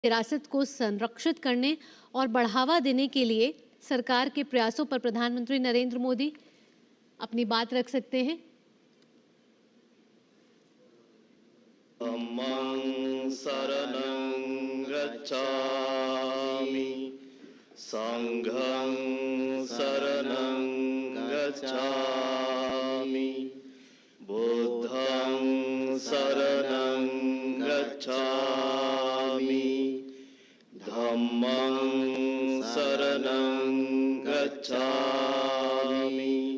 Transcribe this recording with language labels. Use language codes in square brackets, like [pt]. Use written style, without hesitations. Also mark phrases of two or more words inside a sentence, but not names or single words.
[hi] विरासत को संरक्षित करने और बढ़ावा देने के लिए सरकार के प्रयासों पर प्रधानमंत्री नरेंद्र मोदी अपनी बात रख सकते हैं। [pi] धम्मं शरणं गच्छामि, संघं शरणं गच्छामि, बुद्धं शरणं गच्छामि, धम्मं शरणं गच्छामि,